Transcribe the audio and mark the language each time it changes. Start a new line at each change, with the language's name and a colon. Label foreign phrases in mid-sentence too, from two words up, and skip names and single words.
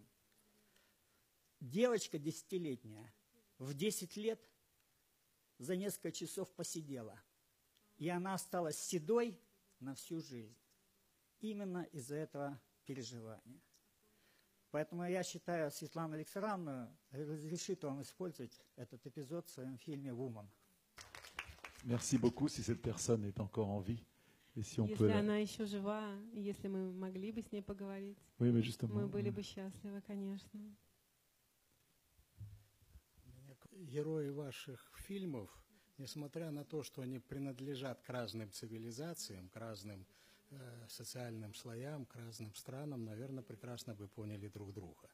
Russian: Девочка 10-летняя в 10 лет за несколько часов посидела, и она осталась седой на всю жизнь. Именно из-за этого переживания. Поэтому я считаю, Светлана Александровна разрешит вам использовать этот эпизод в своем фильме «Woman».
French: Merci beaucoup si cette personne est encore en vie. Et si on peut
Russian: Если она еще жива, и если мы могли бы с ней поговорить,
French: Oui, mais justement.
Russian: мы были бы счастливы, конечно. Герои ваших фильмов, несмотря на то, что они принадлежат к разным цивилизациям, к разным социальным слоям, к разным странам, наверное, прекрасно бы поняли друг друга.